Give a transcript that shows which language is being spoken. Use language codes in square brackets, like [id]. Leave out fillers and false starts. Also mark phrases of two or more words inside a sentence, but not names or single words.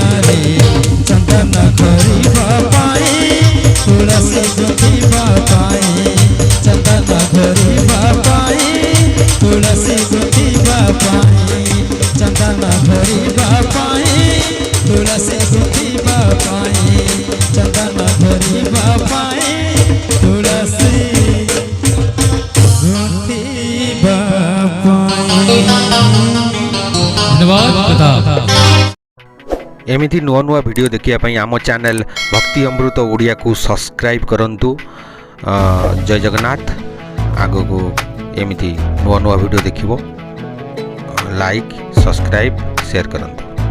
[or] ରେ ଚନ୍ଦନ ଘୋରିବା ପାଇଁ ତୁଳସୀ ଗୁନ୍ଥିବା ପାଇଁ ଚନ୍ଦନ ଘୋରିବା ପାଇଁ ତୁଳସୀ ଗୁନ୍ଥିବା ପାଇଁ ଚନ୍ଦନ ଘୋରିବା ପାଇଁ ତୁଳସୀ ଗୁନ୍ଥିବା ପାଇଁ ଚନ୍ଦନ ଘୋରିବା ପାଇଁ ତୁଳସୀ ଗୁନ୍ଥିବା ପାଇଁ। धन्यवाद। ଏମିତି ନୂଆ ନୂଆ ଭିଡିଓ ଦେଖିଏ ଆମ ଚ୍ୟାନେଲ ଭକ୍ତି ଅମୃତ ଓଡ଼ିଆ କୁ ସବସ୍କ୍ରାଇବ କରନ୍ତୁ। ଜୟ ଜଗନ୍ନାଥ। ଆଗ କୁ ଏମିତି ନୂଆ ନୂଆ ଭିଡିଓ ଦେଖିବା [en] like subscribe share [or] କରନ୍ତୁ।